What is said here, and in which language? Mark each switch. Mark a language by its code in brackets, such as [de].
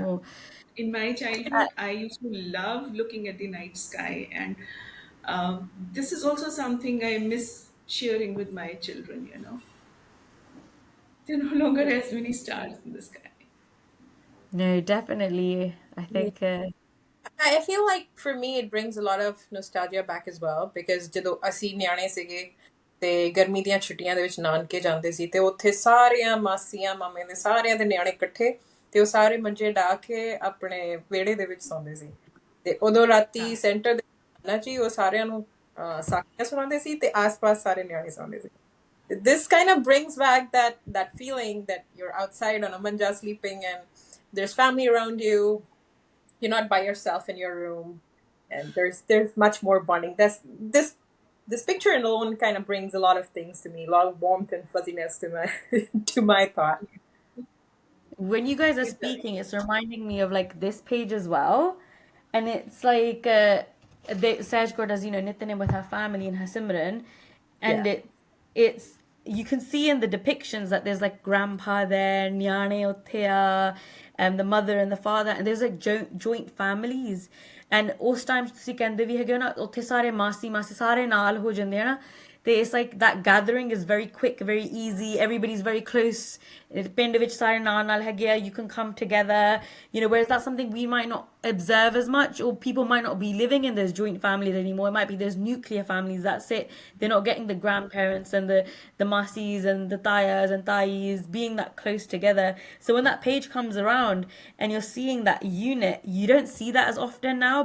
[en] more. In my childhood, I used to love looking at the night sky, and this is also something I miss sharing with my children. There are no longer as many stars in the sky. No, definitely. I Yeah. think I feel like for me it brings a lot of nostalgia back as well because [pa] ਜਦੋਂ ਅਸੀਂ ਨਿਆਣੇ ਸੀਗੇ ਤੇ ਗਰਮੀ ਦੀਆਂ ਛੁੱਟੀਆਂ ਦੇ ਵਿੱਚ ਨਾਨਕੇ ਜਾਂਦੇ ਸੀ ਤੇ ਉੱਥੇ ਸਾਰਿਆਂ ਮਾਸੀਆਂ ਮਾਮੇ ਦੇ ਸਾਰਿਆਂ ਦੇ ਨਿਆਣੇ ਇਕੱਠੇ ਤੇ ਉਹ ਸਾਰੇ ਮੰਜੇ ਢਾ ਕੇ ਆਪਣੇ ਵਿਹੜੇ ਦੇ ਵਿੱਚ ਸੌਂਦੇ ਸੀ ਤੇ ਉਦੋਂ ਰਾਤੀ [en] Yeah. [pa] ਸੈਂਟਰ ਦੇ ਨਾ ਜੀ ਉਹ ਸਾਰਿਆਂ ਨੂੰ ਸਾਖੀਆਂ ਸੁਣਾਉਂਦੇ ਸੀ ਤੇ ਆਸ-ਪਾਸ ਸਾਰੇ ਨਿਆਣੇ ਸੌਂਦੇ ਸੀ [en] this kind of brings back that feeling that you're outside on a manja sleeping and there's family around you. You're not by yourself in your room, and there's much more bonding. This picture alone kind of brings a lot of things to me, a lot of warmth and fuzziness to my to my thought. when you guys are It does. speaking, it's reminding me of like this page as well. And it's like Saj Kaur does, Nitane with her family and her Simran. And Yeah. it's you can see in the depictions that there's like grandpa there, Nyane Othea, and the mother and the father, and there's like joint families. [pa] And ਉਸ time ਤੁਸੀਂ ਕਹਿੰਦੇ ਵੀ ਹੈਗੇ ਹੋ ਨਾ ਉੱਥੇ ਸਾਰੇ ਮਾਸੀ ਮਾਸੀ ਸਾਰੇ ਨਾਲ ਹੋ ਜਾਂਦੇ ਆ ਨਾ [en] it's like that gathering is very quick, very easy. Everybody's very close. [pa] ਪਿੰਡ ਵਿੱਚ ਸਾਰੇ ਨਾਲ ਹੈਗੇ ਆ. [en] You can come together. Whereas that's something we might not observe as much, or people might not be living in those joint families anymore. It might be those nuclear families. That's it. They're not getting the grandparents and the masis and the tayas and tayis being that close together. So when that page comes around and you're seeing that unit, you don't see that as often now.